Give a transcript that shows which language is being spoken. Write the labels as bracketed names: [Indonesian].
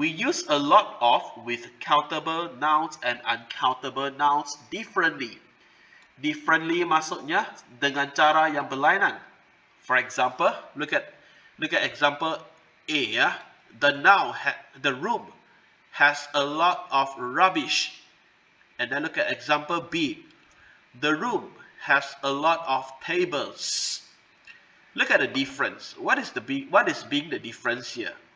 [English] We use a lot of with countable nouns and uncountable nouns differently. [Malay] Differently maksudnya dengan cara yang berlainan. [English] For example, look at example A, ya. The room has a lot of rubbish. And then look at example B. The room has a lot of tables. Look at the difference. What is being the difference here?